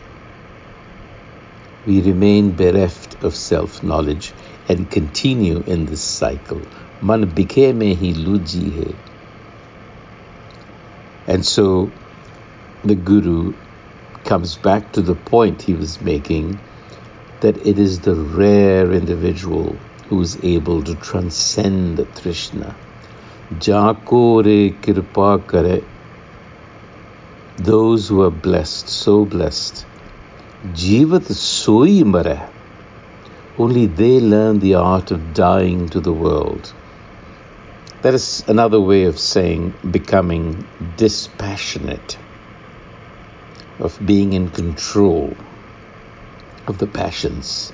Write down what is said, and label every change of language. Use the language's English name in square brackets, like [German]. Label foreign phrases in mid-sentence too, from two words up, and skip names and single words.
[English] We remain bereft of self-knowledge and continue in this cycle. [Punjabi] ਮਨ ਬਿਖੇ ਮੇਂ ਹੀ ਲੁਜੀ ਹੈ. [English] And so the Guru comes back to the point he was making, that it is the rare individual who is able to transcend Trishna. [Punjabi] ਜਾਕੋ ਰੇ ਕਿਰਪਾ ਕਰੇ. [English] Those who are blessed, so blessed. [Punjabi] ਜੀਵਤ ਸੋਈ ਮਰੇ. [English] Only they learn the art of dying to the world. That is another way of saying becoming dispassionate, of being in control of the passions.